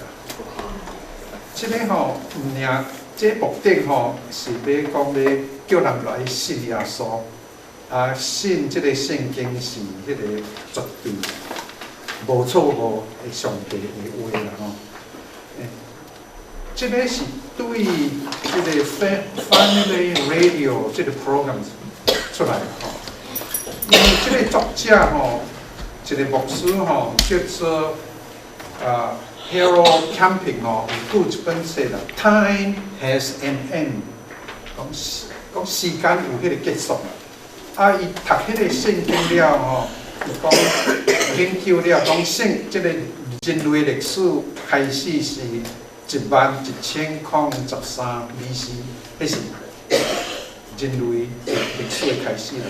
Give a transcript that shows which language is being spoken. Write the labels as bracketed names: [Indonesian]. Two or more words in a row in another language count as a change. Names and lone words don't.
[Min Nan Chinese] 即个吼毋尔，即目的吼是要讲要叫人来信耶稣，信即个圣经是迄个绝对无错误的上帝的话啦吼。即个是对即个 Family Radio 即个 program 出来吼，因为即个作者吼，一个牧师吼叫做Harold Camping 吼，有一本书啦 ，Time Has an End，讲时间有迄个结束啦。伊读迄个圣经了吼，伊讲研究了讲即个人类历史开始是11013 BC， 迄是人类历史的开始啦。